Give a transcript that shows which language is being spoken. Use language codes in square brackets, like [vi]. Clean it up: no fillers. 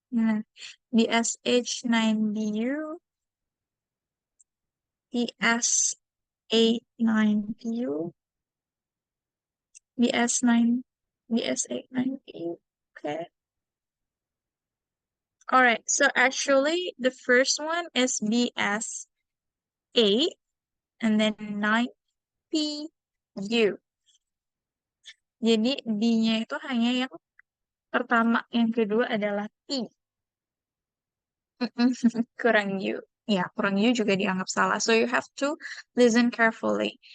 [en] Nah, BSH9BU, BS89BU, BS89BU. Okay. All right. So actually, the first one is BS8 and then 9PU. [id] Jadi B-nya itu hanya yang pertama, yang kedua adalah P. Kurang U. Ya, kurang U juga dianggap salah. [en] So you have to listen carefully.